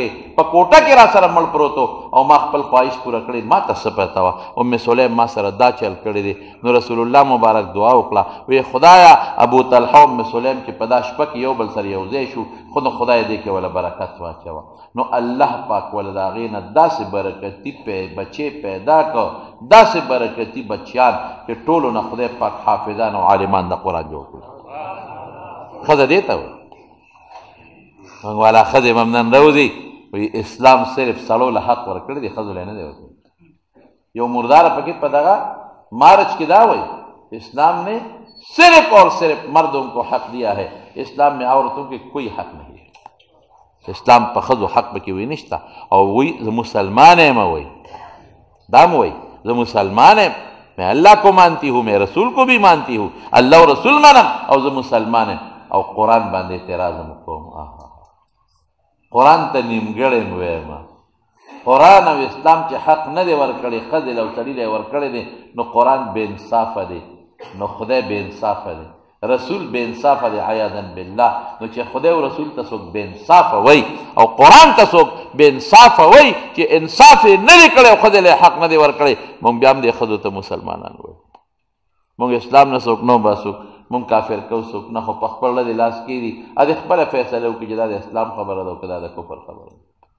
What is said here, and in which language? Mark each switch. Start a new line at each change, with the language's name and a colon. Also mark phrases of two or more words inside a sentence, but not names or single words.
Pashto: په کوټه کې را سره مړ پروت و او ما خپل خواهش پوره کړی ما ته څه پته وه ام سلیم ما سره دا چل کړی دی نو رسول الله مبارک دعا وکړه وی خدایا ابوطلحه ام سلیم چې په دا شپه کې یو بل سره یو ځای شو خو نو خدای دې کې وله برکت واچوه نو الله پاک وله د هغې نه داسې برکتي بچې پیدا کړ داسې برکتي بچیان چې ټولو نه خدای پاک حافظان او عالمان د قرآن جوړ کړو ښځه دې ته وایي موږ والا ښځې به هم نن راوځي وایي اسلام صرف سړو له حق ورکړی دی ښځو له نه دی ورکړی یو مرداره پکې په دغه مارچ کې دا وایي
Urdu: اسلام نے صرف اور صرف مردوں کو حق دیا ہے اسلام میں عورتوں کے کوئی حق نہیں ہے
Pashto: اسلام په ښځو حق پکې وایي نشته او وایي زه مسلمان یم وایي دا م وایي زه مسلمان یم
Urdu: میں اللہ کو مانتی ہوں میں رسول کو بھی مانتی ہوں
Pashto: اللہ و رسول منم او زه مسلمان یم او قرآن باندې اعتراض هم کوم قرآن ته نیمګړی م ویم قرآن او اسلام چې حق نه دی ورکړی ښځې له او سړي له یې ورکړی دی نو قرآن بې انصافه دی نو خدای بې انصافه دی رسول بې انصافه دی عیاذا بالله نو چې خدای او رسول ته څوک بې انصافه وایي او قرآن ته څوک بې انصافه وایي چې انصاف یې نه دی کړی او ښځې له حق نه دی ورکړی مونږ بیا هم دې ښځو ته مسلمانان وایو مونږ اسلام نه څوک نه وباسو مونږ کافر کو څوک نه خو په خپل د لاس کې دي ا دې خپله فیصله وکړي چې دا د اسلام خبره ده او که دا د کفر خبره ده